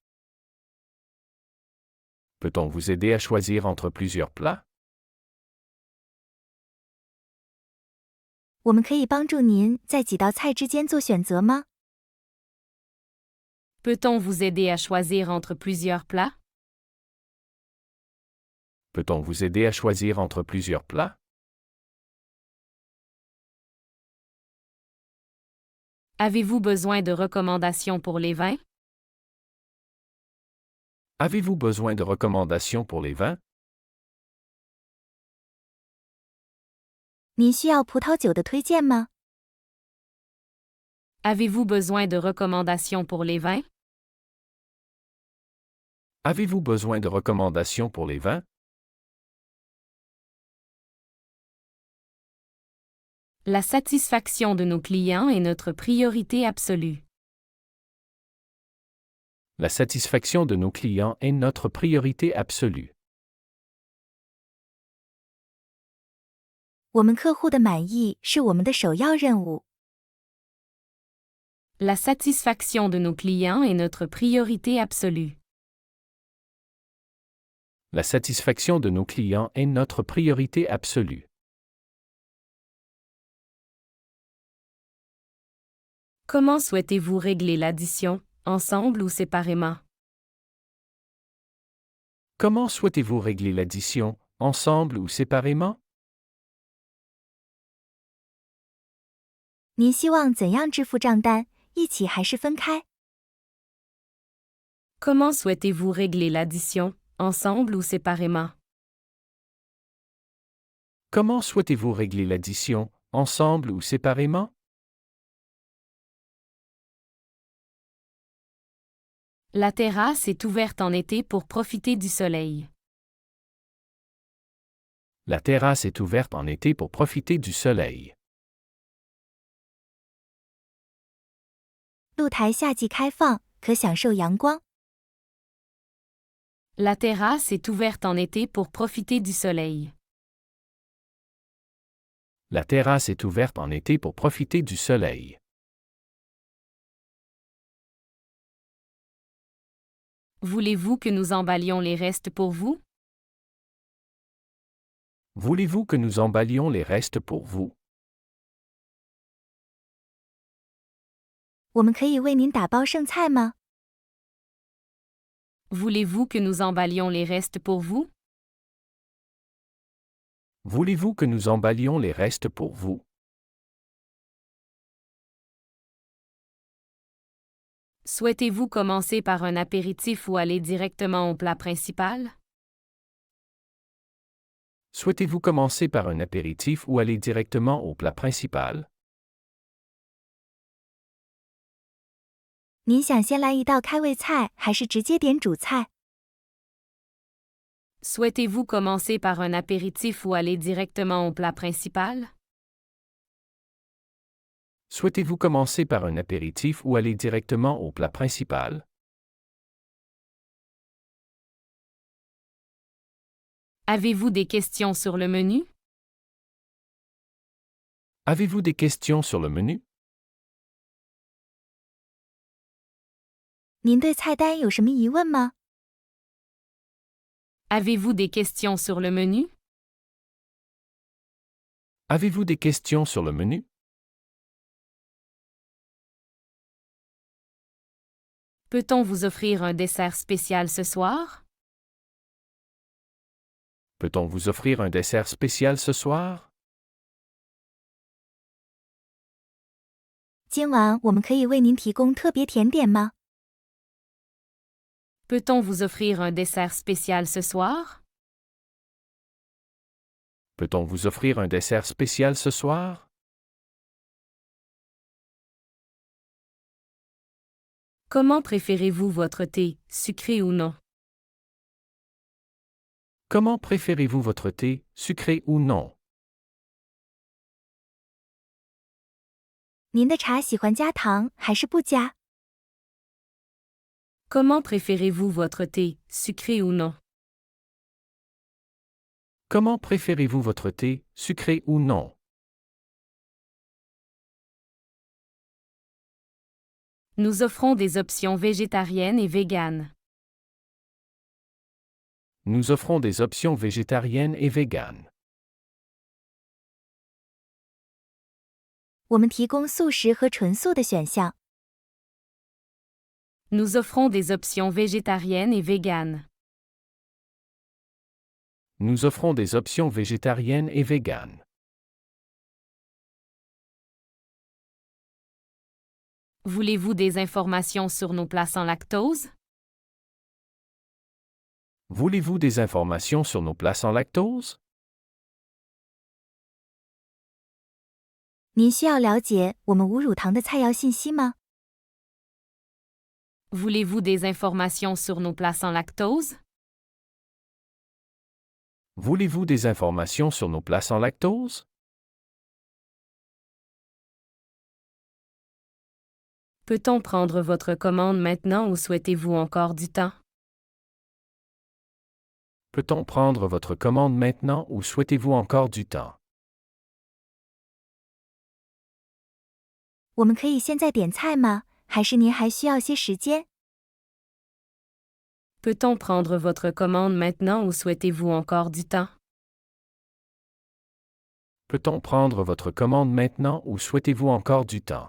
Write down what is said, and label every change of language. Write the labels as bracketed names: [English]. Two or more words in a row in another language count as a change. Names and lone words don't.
[French] Peut-on vous aider à choisir entre plusieurs plats? [Chinese] 我们可以帮助您在几道菜之间做选择吗？ [French] Peut-on vous aider à choisir entre plusieurs plats? Peut-on vous aider à choisir entre plusieurs plats? Avez-vous besoin de recommandations pour les vins? Avez-vous besoin de recommandations pour les vins? [Chinese] 您需要葡萄酒的推荐吗？ [French] Avez-vous besoin de recommandations pour les vins? Avez-vous besoin de recommandations pour les vins? La satisfaction de nos clients est notre priorité absolue. La satisfaction de nos clients est notre priorité absolue. [Chinese] 我们客户的满意是我们的首要任务。 [French] La satisfaction de nos clients est notre priorité absolue. La satisfaction de nos clients est notre priorité absolue. Comment souhaitez-vous régler l'addition, ensemble ou séparément? Comment souhaitez-vous régler l'addition, ensemble ou séparément? [Chinese] 您希望怎样支付账单？一起还是分开？ [French] Comment souhaitez-vous régler l'addition, ensemble ou séparément? Comment souhaitez-vous régler l'addition, ensemble ou séparément? La terrasse est ouverte en été pour profiter du soleil. La terrasse est ouverte en été pour profiter du soleil. [Chinese] 露台夏季开放，可享受阳光。 [French] La terrasse est ouverte en été pour profiter du soleil. La terrasse est ouverte en été pour profiter du soleil. Voulez-vous que nous emballions les restes pour vous? Voulez-vous que nous emballions les restes pour vous? [Chinese] 我们可以为您打包剩菜吗？ [French] Voulez-vous que nous emballions les restes pour vous? Voulez-vous que nous emballions les restes pour vous? Souhaitez-vous commencer par un apéritif ou aller directement au plat principal? Souhaitez-vous commencer par un apéritif ou aller directement au plat principal? [Chinese] 您想先来一道开胃菜，还是直接点主菜？ [French] Souhaitez-vous commencer par un apéritif ou aller directement au plat principal? Souhaitez-vous commencer par un apéritif ou aller directement au plat principal? Avez-vous des questions sur le menu? Avez-vous des questions sur le menu? [Chinese] 您对菜单有什么疑问吗？ [French] Avez-vous des questions sur le menu? Avez-vous des questions sur le menu? Peut-on vous offrir un dessert spécial ce soir? Peut-on vous offrir un dessert spécial ce soir? [Chinese] 今晚我们可以为您提供特别甜点吗？ [French] Peut-on vous offrir un dessert spécial ce soir? Peut-on vous offrir un dessert spécial ce soir? Comment préférez-vous votre thé, sucré ou non? Comment préférez-vous votre thé, sucré ou non? [Chinese] 您的茶喜欢加糖还是不加？ [French] Comment préférez-vous votre thé, sucré ou non? Comment préférez-vous votre thé, sucré ou non? Nous offrons des options végétariennes et véganes. Nous offrons des options végétariennes et véganes. [Chinese] 我们提供素食和纯素的选项。 [French] Nous offrons des options végétariennes et véganes. Nous offrons des options végétariennes et véganes. Voulez-vous des informations sur nos plats sans lactose? Voulez-vous des informations sur nos plats sans lactose? [Chinese] 您需要了解我们无乳糖的菜肴信息吗？ [French] Voulez-vous des informations sur nos plats sans lactose? Voulez-vous des informations sur nos plats sans lactose? Peut-on prendre votre commande maintenant ou souhaitez-vous encore du temps? Peut-on prendre votre commande maintenant ou souhaitez-vous encore du temps? [Chinese] 我们可以现在点菜吗？还是您还需要些时间？ [French] Peut-on prendre votre commande maintenant ou souhaitez-vous encore du temps? Peut-on prendre votre commande maintenant ou souhaitez-vous encore du temps?